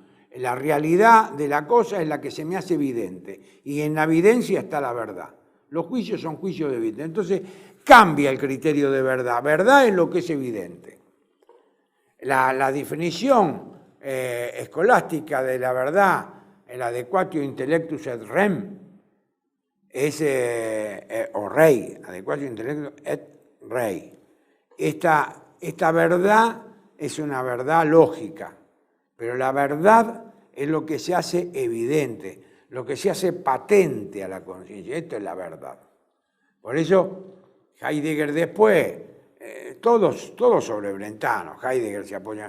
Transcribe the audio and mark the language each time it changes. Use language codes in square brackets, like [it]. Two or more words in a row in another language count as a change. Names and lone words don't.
[es] La realidad de la cosa es la que se me hace evidente y en la evidencia está la verdad. Los juicios son juicios de evidencia. Entonces cambia el criterio de verdad. Verdad es lo que es evidente. La definición escolástica de la verdad, el [la] adequatio intellectus et rem, [es] es, o [la] rei, adequatio intellecto et rei. [es] Esta verdad es una verdad lógica, pero la verdad es lo que se hace evidente, lo que se hace patente a la conciencia. Esto es la verdad. Por eso Heidegger después, todos sobre Brentano, Heidegger se apoya.